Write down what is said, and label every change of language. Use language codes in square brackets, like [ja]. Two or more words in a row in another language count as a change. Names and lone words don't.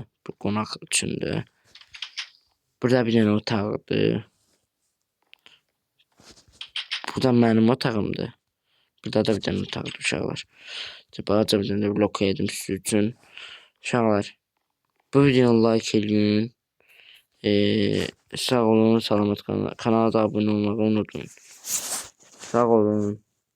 [az] Bu qonaq üçündür. Burada bir dənə otaqdır. Burada mənim otağımdır. Burada da bir dənə otaqdır uşaqlar. Balaca bir dənə blok edim sizin üçün. Uşaqlar, bu videonu like edin. Sağ olun, salamat kalın. [tr] Kanala da abone olmayı unutmayın. [az] Sağ olun.